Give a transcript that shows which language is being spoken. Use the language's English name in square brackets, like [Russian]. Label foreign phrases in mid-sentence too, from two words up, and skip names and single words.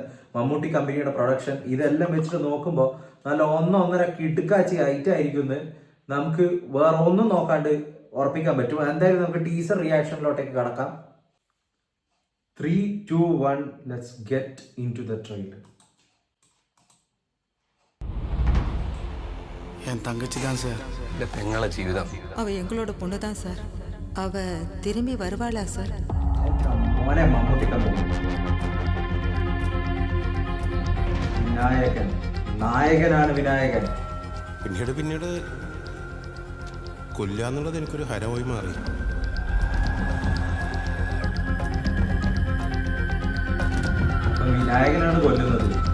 [Malayalam] മമ്മൂട്ടി കമ്പനിയുടെ പ്രൊഡക്ഷൻ ഇതെല്ലാം വെച്ചിട്ട് നോക്കുമ്പോൾ നല്ല 1-1.5 കിടുക്കാച്ചി ഐറ്റായിരിക്കും. നമുക്ക് വേറെ ഒന്നും നോക്കാണ്ട് ഉറപ്പിക്കാൻ പറ്റും. എന്തായാലും നമുക്ക് [English] teaser reaction [Malayalam] കടക്കാം. [English] 3, 2, 1 let's get into the trailer. [Tamil] என் தங்கச்சி தான் சார். இந்த பெங்கள ஜீவிதம் அவ எங்களோட பொண்ணு தான் சார். அவ திரும்பி வருவாளா சார்? [Malayalam] മോനെ മമ്മൂട്ടി കമ്പനി നായകനാണ് വിനായകൻ. പിന്നീട് കൊല്ലാന്നുള്ളത് എനിക്കൊരു ഹരമായി മാറി. വിനായകനാണ് കൊല്ലുന്നത്.